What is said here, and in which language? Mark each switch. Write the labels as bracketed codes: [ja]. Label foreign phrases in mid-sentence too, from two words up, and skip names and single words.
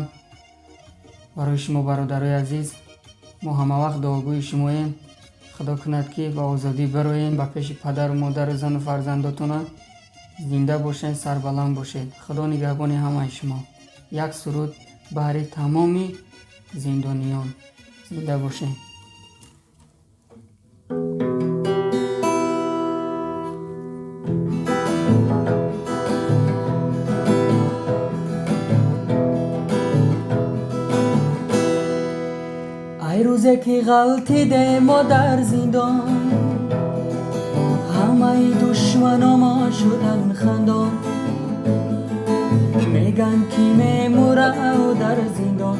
[tg] барои шумо бародарои азиз, мо ҳамавақт дуогӯи шумоем. худо кунад ки ба озодӣ бароем, ба пеши падару модару зану фарзандотона зинда бошед, сарбаланд бошед. худо нигахбони ҳамаи шумо. як суруд баҳри тамоми зиндониён. зинда бошед. [fa] ای روزه که غلطیده ما در زندان، همه دشمنا ما شدن خندان، میگن کی میموره در زندان.